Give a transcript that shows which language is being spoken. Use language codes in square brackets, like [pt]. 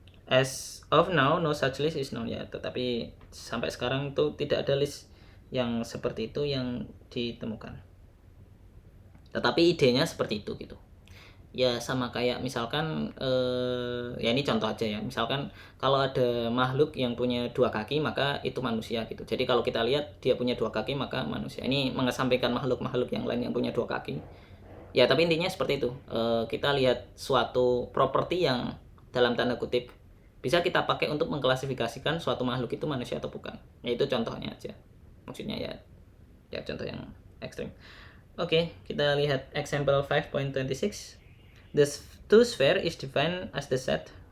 [en] As of now, no such list is known ya. [id] Tetapi sampai sekarang itu tidak ada list yang seperti itu yang ditemukan. Tetapi idenya seperti itu gitu. Ya sama kayak misalkan ya ini contoh aja ya. Misalkan kalau ada makhluk yang punya dua kaki maka itu manusia gitu. Jadi kalau kita lihat dia punya dua kaki maka manusia. Ini mengesampingkan makhluk-makhluk yang lain yang punya dua kaki. Ya tapi intinya seperti itu. Kita lihat suatu properti yang dalam tanda kutip bisa kita pakai untuk mengklasifikasikan suatu makhluk itu manusia atau bukan. Ya itu contohnya aja. Maksudnya ya contoh yang ekstrim. Oke, kita lihat example 5.26. [en] The two sphere is defined as the set